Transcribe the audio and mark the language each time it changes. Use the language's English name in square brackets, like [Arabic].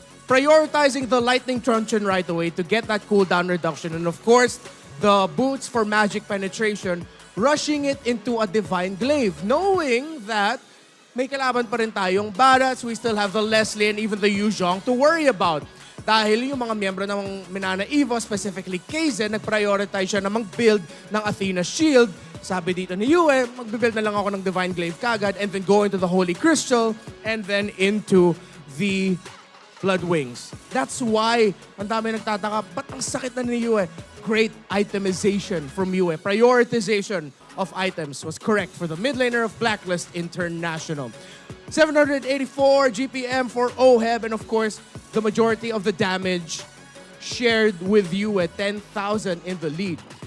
[English] Prioritizing the Lightning Truncheon right away to get that cooldown reduction. And of course, the boots for magic penetration, rushing it into a Divine Glaive, knowing that [Filipino] may kalaban pa rin tayong Barats, [English] we still have the Leslie and even the Yu Zhong to worry about. [Filipino] Dahil yung mga miyembro ng Mnne Evos, specifically Kaizen, nag-prioritize siya na mag-build ng Athena Shield. Sabi dito ni Yue, mag-build na lang ako ng Divine Glaive kagad [English] and then go into the Holy Crystal and then into the Blood Wings. [Filipino] That's why ang dami nagtataka, ba't ang sakit na ni Yue? [English] Great itemization from Yue. Prioritization of items was correct for the mid laner of Blacklist International. 784 GPM for OHEB, and of course, the majority of the damage shared with you at 10,000 in the lead.